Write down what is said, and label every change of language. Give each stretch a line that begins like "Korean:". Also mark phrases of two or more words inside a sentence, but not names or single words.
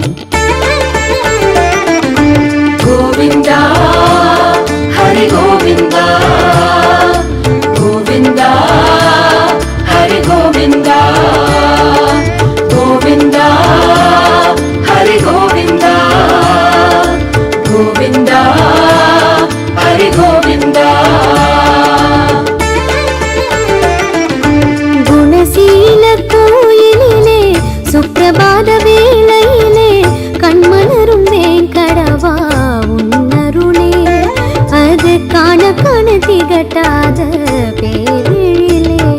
Sanskrit: गोविन्दा हरि गोविन्दा, गोविन्दा हरि गोविन्दा, गोविन्दा हरि गोविन्दा, गोविन्दा हरि गोविन्दा.
Tamil: குணசீல கோயிலிலே சுப்பிரபாத வேளையிலே கண்மலரும் வேங்கடவா உன்னருளே, அது காண காண திகட்டாத பேரெழிலே.